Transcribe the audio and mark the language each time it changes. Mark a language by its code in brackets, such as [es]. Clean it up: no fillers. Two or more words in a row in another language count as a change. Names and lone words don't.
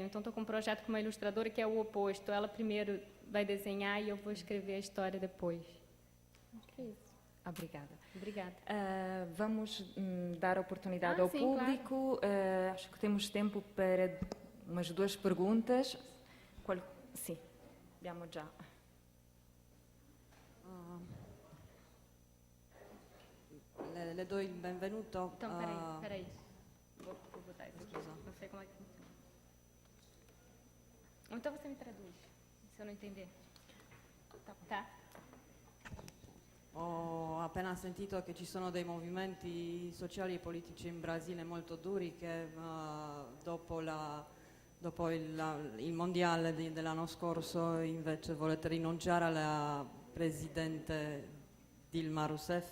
[pt] Então, estou com um projeto com uma ilustradora que é o oposto. Ela primeiro vai desenhar e eu vou escrever a história depois. Acho que é isso. Obrigada. Obrigada. Vamos dar oportunidade ao sim, público. Claro. Acho que temos tempo para umas 2 perguntas. Sim, [it] diamo già. Le do il benvenuto. [pt] Então, peraí. Vou botar isso aqui. Não sei como é que funciona. Ou então você me traduz, se eu não entender. Tá. [it] Ho appena sentito che ci sono dei movimenti sociali e politici in Brasile molto duri che dopo il mondiale dell'anno scorso invece volete rinunciare alla presidente Dilma Rousseff.